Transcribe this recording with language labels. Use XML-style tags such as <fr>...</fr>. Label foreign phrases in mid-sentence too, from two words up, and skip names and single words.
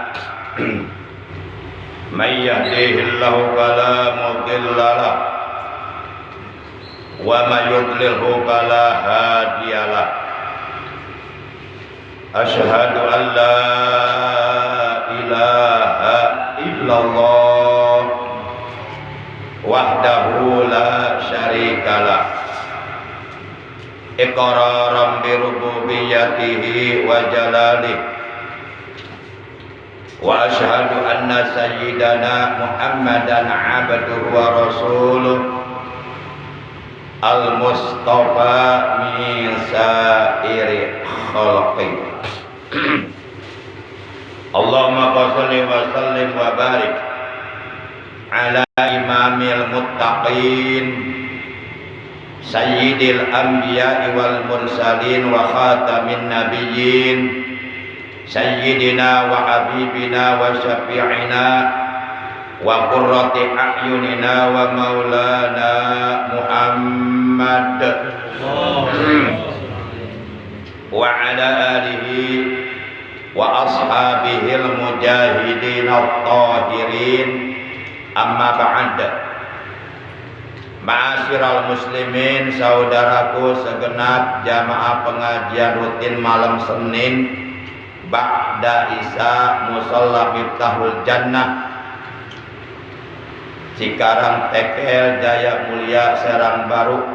<ar>من يهده الله فلا مضل له ومن يضلل فلا هادي له. أشهد أن لا إله إلا الله وحده لا شريك له، إقرارا بربوبيته وجلاله. وأشهد أن سيدنا محمدا عبده ورسوله المصطفى من سائر خلقه. اللهم صل وسلم وبارك على إمام المتقين سيد الأنبياء والمرسلين وخاتم النبيين سيدنا وحبيبنا وشفيعنا وقرة أعيننا ومولانا محمد وعلى آله وأصحابه المجاهدين الطاهرين. أما بعد. معاشر المسلمين,</ar> <id>saudaraku segenap jamaah pengajian rutin malam Senin</id> <ar>بعد العشاء</ar> <id>Musalla Miftahul Jannah, Cikarang Tekel, Jaya Mulia, Serang Baru.</id>